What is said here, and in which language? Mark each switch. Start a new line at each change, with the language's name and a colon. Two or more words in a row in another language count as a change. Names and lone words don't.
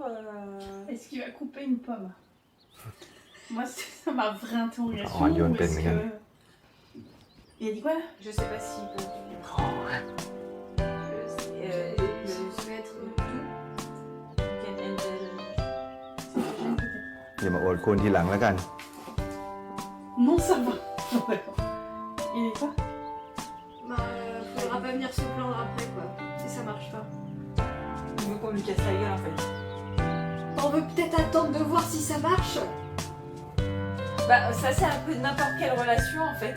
French: Est-ce qu'il va couper une pomme? Moi, c'est ça ma vraie interrogation. Oh, Lyon Ou est-ce Pen, que... Il a dit quoi? Je sais pas s'il peut... Ça va être tout. Ken Angel.
Thai: อย่ามาโอดควรทีหลังแล้วกัน
French: Non, ça va. D'accord. Il est quoi? Bah, faudra pas venir se plaindre après quoi, si ça marche pas. Il veut qu'on lui casse la gueule en fait. On veut peut-être attendre de voir si ça marche. Bah ça c'est un peu n'importe quelle relation en fait.